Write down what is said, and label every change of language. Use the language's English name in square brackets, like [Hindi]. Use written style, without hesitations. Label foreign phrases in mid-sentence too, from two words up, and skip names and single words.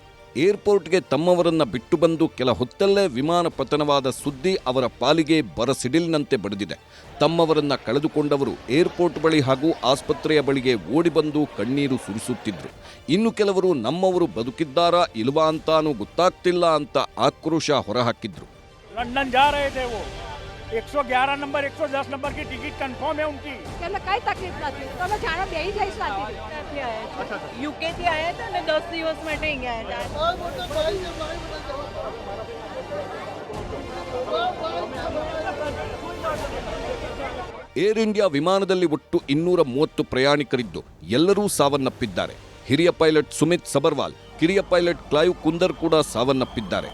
[Kannada] ಏರ್ಪೋರ್ಟ್ಗೆ ತಮ್ಮವರನ್ನ ಬಿಟ್ಟು ಬಂದು ಕೆಲ ಹೊತ್ತಲ್ಲೇ ವಿಮಾನ ಪತನವಾದ ಸುದ್ದಿ ಅವರ ಪಾಲಿಗೆ ಬರಸಿಡಿಲಿನಂತೆ ಬಡಿದಿದೆ. ತಮ್ಮವರನ್ನ ಕಳೆದುಕೊಂಡವರು ಏರ್ಪೋರ್ಟ್ ಬಳಿ ಹಾಗೂ ಆಸ್ಪತ್ರೆಯ ಬಳಿಗೆ ಓಡಿ ಬಂದು ಕಣ್ಣೀರು ಸುರಿಸುತ್ತಿದ್ರು. ಇನ್ನು ಕೆಲವರು ನಮ್ಮವರು ಬದುಕಿದ್ದಾರಾ ಇಲ್ವಾ ಅಂತಾನೂ ಗೊತ್ತಾಗ್ತಿಲ್ಲ ಅಂತ ಆಕ್ರೋಶ ಹೊರಹಾಕಿದ್ರು. [Hindi] लंदन जा रहे थे वो 111 नंबर 110 नंबर की टिकट कंफर्म है उनकी. [Marathi] त्याला काही तकलीफ नव्हती. त्याला जाणं द्यायची [Gujarati] યુકે થી આયા હતા ને 10 દિવસ માટે અહીંયા આવ્યા [Kannada] ಏರ್ ಇಂಡಿಯಾ ವಿಮಾನದಲ್ಲಿ ಒಟ್ಟು 230 ಪ್ರಯಾಣಿಕರಿದ್ದು ಎಲ್ಲರೂ ಸಾವನ್ನಪ್ಪಿದ್ದಾರೆ. ಹಿರಿಯ ಪೈಲಟ್ ಸುಮಿತ್ ಸಬರ್ವಾಲ್, ಕಿರಿಯ ಪೈಲಟ್ ಕ್ಲೈವ್ ಕುಂದರ್ ಕೂಡ ಸಾವನ್ನಪ್ಪಿದ್ದಾರೆ.